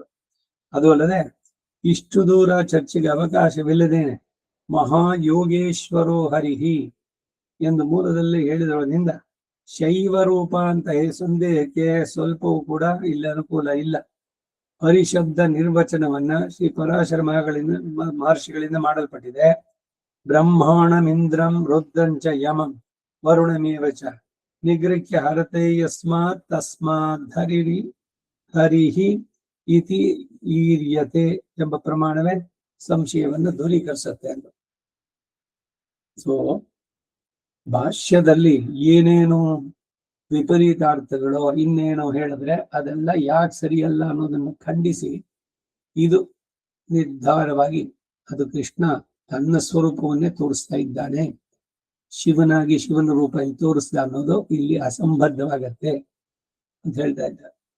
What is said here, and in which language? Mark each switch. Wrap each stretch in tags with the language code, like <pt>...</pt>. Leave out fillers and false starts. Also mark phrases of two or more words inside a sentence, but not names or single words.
<kn>ಅದು ಅಲ್ಲದೆ ಇಷ್ಟು ದೂರ ಚರ್ಚೆಗೆ ಅವಕಾಶವಿಲ್ಲದೇನೆ ಮಹಾಯೋಗೇಶ್ವರೋ ಹರಿಹಿ ಎಂದು ಮೂಲದಲ್ಲಿ ಹೇಳಿದರಿಂದ ಶೈವ ರೂಪ ಅಂತ ಸಂದೇಹಕ್ಕೆ ಸ್ವಲ್ಪವೂ ಕೂಡ ಇಲ್ಲ ಅನುಕೂಲ ಇಲ್ಲ. ಹರಿಶಬ್ದ ನಿರ್ವಚನವನ್ನ ಶ್ರೀ ಪರಾಶರ ಮಹರ್ಷಿಗಳಿಂದ ಮಾಡಲ್ಪಟ್ಟಿದೆ.</kn> <sa>ಬ್ರಹ್ಮಾಣಮಿಂದ್ರಂ ರುದ್ರಂಚ ಯಮಂ ವರುಣಮೇವಚ ನಿಗೃಹ್ಯ ಹರತೆ ಯಸ್ಮಾತ್ ತಸ್ಮಾತ್ ಹರಿಹಿ ಇತಿ ಈರ್ಯತೆ</sa> <kn>ಎಂಬ ಪ್ರಮಾಣವೇ ಸಂಶಯವನ್ನು ದೂರೀಕರಿಸುತ್ತೆ ಅಂತ. ಸೊ ಭಾಷ್ಯದಲ್ಲಿ ಏನೇನು ವಿಪರೀತಾರ್ಥಗಳು ಇನ್ನೇನೋ ಹೇಳಿದ್ರೆ ಅದೆಲ್ಲ ಯಾಕೆ ಸರಿಯಲ್ಲ ಅನ್ನೋದನ್ನು ಖಂಡಿಸಿ ಇದು ನಿರ್ಧಾರವಾಗಿ ಅದು ಕೃಷ್ಣ ತನ್ನ ಸ್ವರೂಪವನ್ನೇ ತೋರಿಸ್ತಾ ಇದ್ದಾನೆ, ಶಿವನಾಗಿ ಶಿವನ ರೂಪ ತೋರಿಸ್ದ ಅನ್ನೋದು ಇಲ್ಲಿ ಅಸಂಬದ್ಧವಾಗತ್ತೆ ಅಂತ ಹೇಳ್ತಾ ಇದ್ದಾರೆ.</kn>